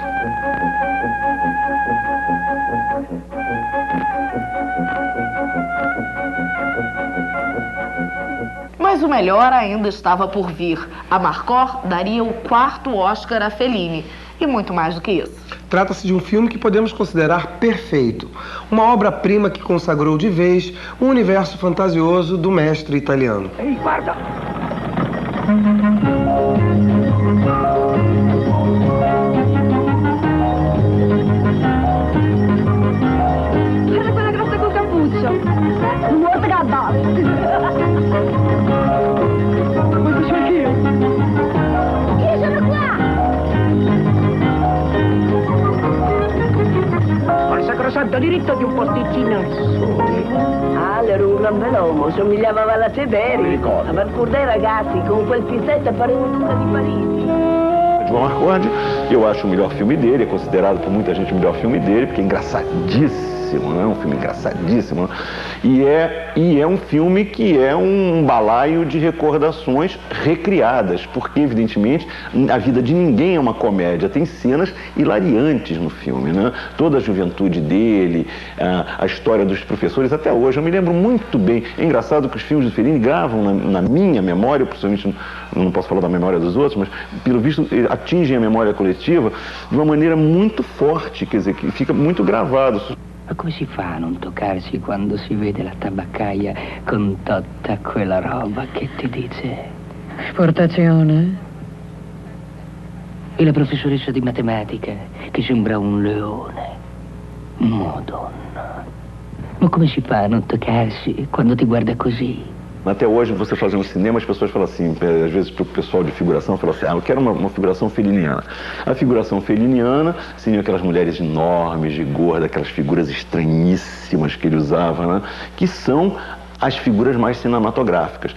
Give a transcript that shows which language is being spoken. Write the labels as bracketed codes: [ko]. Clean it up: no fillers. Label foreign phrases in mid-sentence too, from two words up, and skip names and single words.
[pt] Mas o melhor ainda estava por vir. A Marcor daria o 4º Oscar a Fellini. E muito mais do que isso. Trata-se de um filme que podemos considerar perfeito. Uma obra-prima que consagrou de vez o universo fantasioso do mestre italiano. [it] Ehi, guarda! Guarda quella grossa col cappuccio. Molto gabbato. Questo c'è anch'io! Io sono qua! Ho il sacrosanto diritto di un posticino al sole. Ah, era un gran bell'uomo, somigliava a Latederi. Mi ricordo. A far dei ragazzi con quel pizzetto pareva tutta di Parigi. [pt] João Marcorde, eu acho o melhor filme dele, é considerado por muita gente o melhor filme dele, porque é engraçadíssimo, né? Um filme engraçadíssimo. E é um filme que é um balaio de recordações recriadas, porque, evidentemente, a vida de ninguém é uma comédia. Tem cenas hilariantes no filme, né? Toda a juventude dele, a história dos professores, até hoje. Eu me lembro muito bem. É engraçado que os filmes de Fellini gravam na minha memória, principalmente, não posso falar da memória dos outros, mas, pelo visto, atingem a memória coletiva de uma maneira muito forte, quer dizer, que fica muito gravado. [it] Ma come si fa a non toccarsi quando si vede la tabaccaia con tutta quella roba che ti dice? Esportazione? E la professoressa di matematica che sembra un leone. Madonna. Ma come si fa a non toccarsi quando ti guarda così? [pt] Até hoje, você fazendo cinema, as pessoas falam assim, às vezes para o pessoal de figuração, falam assim, eu quero uma figuração feliniana. A figuração feliniana seriam aquelas mulheres enormes, de gorda, aquelas figuras estranhíssimas que ele usava, né? Que são as figuras mais cinematográficas.